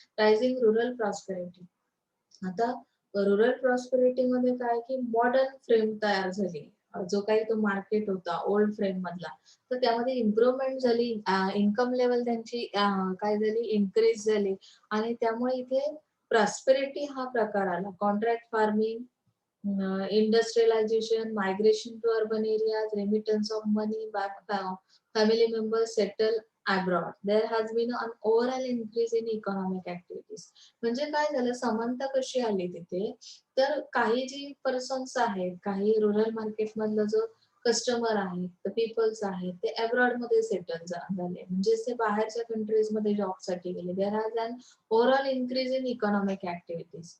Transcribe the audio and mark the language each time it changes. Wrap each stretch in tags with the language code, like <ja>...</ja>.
<mr>Rising rural prosperity. आता rural prosperity मध्ये काय की मॉडर्न फ्रेम तयार झाली. जो काही तो मार्केट होता ओल्ड फ्रेम मधला तर त्यामध्ये इम्प्रुव्हमेंट झाली. इन्कम लेवल त्यांची काय झाली इन्क्रीज झाली आणि त्यामुळे इथे प्रॉस्पेरिटी हा प्रकार आला.</mr> <en>Contract farming, industrialization, migration to urban areas, remittance of money back, family members settle abroad. There has been an overall increase in economic activities.</en> <mr>म्हणजे काय झालं समानता कशी आली तिथे तर काही जी पर्सन्स आहेत काही रुरल मार्केट मधलं जो कस्टमर आहेत पीपल्स आहेत ते अब्रॉड मध्ये सेटल झाले म्हणजे ते बाहेरच्या कंट्रीज मध्ये जॉब साठी गेले.</mr> <en>There has an overall increase in economic activities.</en>